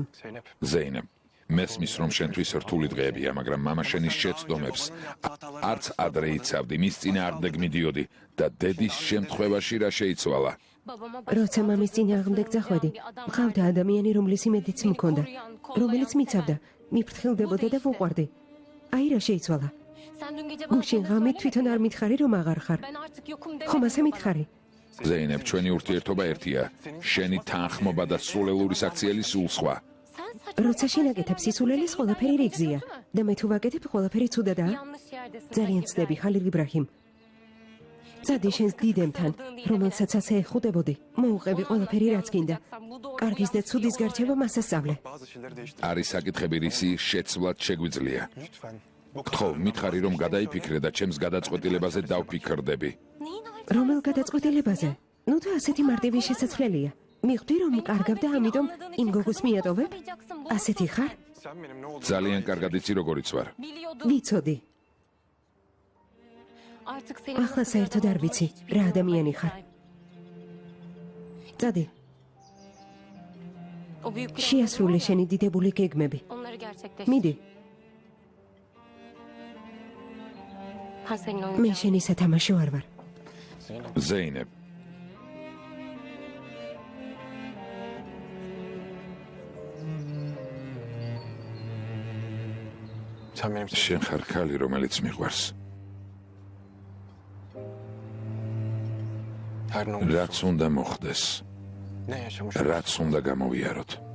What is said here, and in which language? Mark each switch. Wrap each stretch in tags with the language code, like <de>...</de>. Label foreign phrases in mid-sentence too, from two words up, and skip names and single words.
<ka>ზეინებ, მესმის რომ შენთვის რთული დღეებია, მაგრამ მამა შენის შეცდომებს არც ადრე იცავდი, მის წინააღმდეგ მიდიოდი და დედის შემთხვევაში რა შეიცვალა.</ka> <tr>babama</tr> <ka>როცა მამის წინააღმდეგ წახვედი, მყავდა ადამიანი, რომლის იმედიც მქონდა, რომელიც მიცავდა, მიფრთხილდებოდა და ვუყვარდი. აი რა შეიცვალა.</ka> <tr>sen dün gece</tr> <ka>გუშინ ღამით თვითონ არ მითხარი რომ აღარ ხარ.</ka> <tr>ben artık yokum</tr> <ka>ხომ</ka> <tr>demedim.</tr> <ka>ასე მითხარი? ზეინებ, ჩვენი ურთიერთობა ერთია. შენი თანხმობა და სულელური საქციელი სულ სხვა.</ka> <tr>Sen saçma</tr> <ka>როცა შენაკეთებ სისულელის ყველაფერი რიგზია და მე თუ ვაკეთებ ყველაფერი ცუდადაა.</ka> <tr>yanlış yerdesin.</tr> <ka>ძალიან ცდები, ხალილ იბრაჰიმ. წადი შენს დიდემთან, რომელსაც ასე ეხუდებოდი. მოუყევი ყველაფერი რაც გინდა. კარგის და ცუდის გარჩევა მასა სწავლე. არის საკითხები, რისი შეცვლად შეგვიძლია. გთხოვ, მითხარი რომ გადაიფიქრე და ჩემს გადაწყვეტილებაზე დავფიქრდები.</ka> <tr>Neyin var?</tr> <ka>რომელ გადაწყვეტილებაზე? ნუ და ასეთი მარტივი შესაძლებელია. მიხვდი რომ კარგავ და ამიტომ იმ გოგოს მიატოვებ? ასეთი ხარ? ძალიან კარგად იცი როგორიც ვარ.</ka> <tr>Biliyordum.</tr> <ka>ვიცოდი.</ka> <tr>Artık senin</tr> <ka>ახლა საერთოდ არ ვიცი, რა ადამიანი ხარ. წადი,</ka> <tr>O büyük</tr> <ka>შეასრულე შენი დიდებული გეგმები.</ka> <tr>onları gerçekleştir.</tr> <ka>მიდი,</ka> <tr>Ha senin</tr> <ka>მე</ka> <tr>oyuncağın.</tr> <ka>შენი სათამაშო არ ვარ. ზეინებ, შენ ხარ ქალი, რომელიც მიყვარს. რაც უნდა მოხდეს, რაც უნდა გამოვიაროთ.</ka>